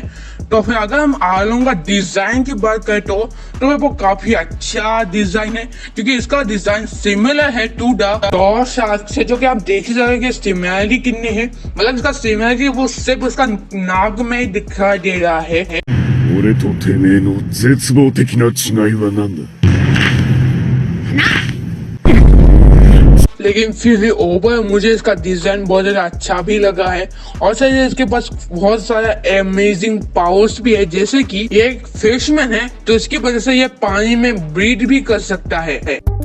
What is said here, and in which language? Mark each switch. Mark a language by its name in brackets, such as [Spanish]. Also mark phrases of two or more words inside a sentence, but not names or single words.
[Hindi] तो फिर अगर हम आलोंग का डिजाइन की बात करें तो वो काफी अच्छा डिजाइन है, क्योंकि इसका डिजाइन सिमिलर है [English] to the [Hindi] टॉर शार्क से, जो कि आप देख ही सकते सिमिलरिटी कितनी है। मतलब इसका सिमिलरिटी वो सिर्फ उसका नाक में ही दिखाई दे रहा है। [Japanese] 俺とてめえの絶望的な違いは何だ? [Hindi] लेकिन फिर भी ओवर मुझे इसका डिजाइन बहुत ज्यादा अच्छा भी लगा है। और सर इसके पास बहुत सारा [English] amazing powers [Hindi] भी है, जैसे कि ये एक फिशमैन है तो इसकी वजह से ये पानी में ब्रीड भी कर सकता है।